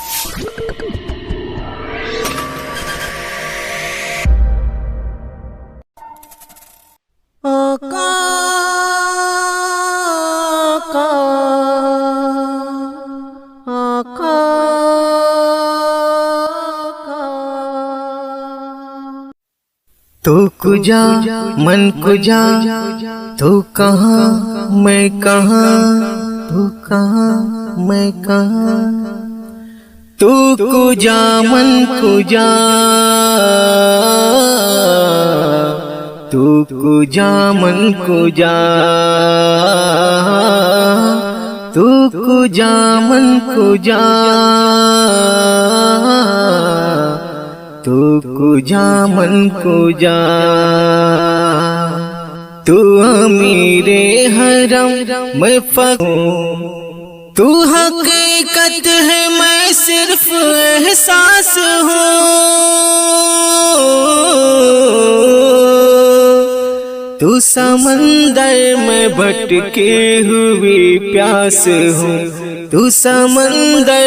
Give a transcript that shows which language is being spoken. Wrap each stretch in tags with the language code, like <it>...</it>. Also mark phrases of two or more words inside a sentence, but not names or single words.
<fa>آقا آقا تو کجا من کجا</fa> <ur>تو کہاں میں کہاں تو کہاں میں کہاں</ur> <fa>تو کجا من کجا تو کجا من کجا تو کجا من کجا تو کجا من کجا</fa> <ur>تو امیر حرم میں فقیر تو حقیقت ہے میں صرف احساس ہوں تو سمندر میں بھٹکے ہوئی پیاس ہوں تو سمندر</ur>